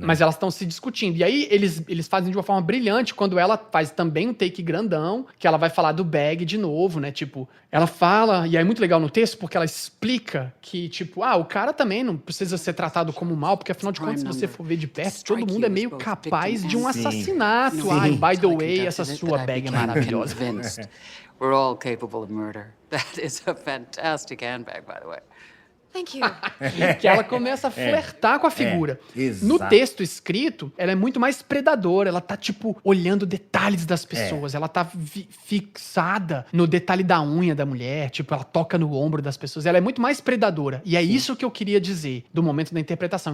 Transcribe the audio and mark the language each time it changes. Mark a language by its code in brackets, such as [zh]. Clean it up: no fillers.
[pt] Mas elas estão se discutindo. E aí, eles fazem de uma forma brilhante quando ela faz também um take grandão, que ela vai falar do bag de novo, né? Tipo, ela fala, e é muito legal no texto, porque ela explica que, tipo, o cara também não precisa ser tratado como mal, porque afinal de contas, se você for ver de perto, todo mundo é meio capaz de um assassinato. [en] By the way, [pt] essa sua bag é maravilhosa. [en] We're all capable of murder. That is a fantastic handbag, by the way. Thank you. [pt] Que ela começa a flertar com a figura. No texto escrito, ela é muito mais predadora. Ela tá, tipo, olhando detalhes das pessoas. Ela tá fixada no detalhe da unha da mulher. Tipo, ela toca no ombro das pessoas. Ela é muito mais predadora. E é isso que eu queria dizer do momento da interpretação.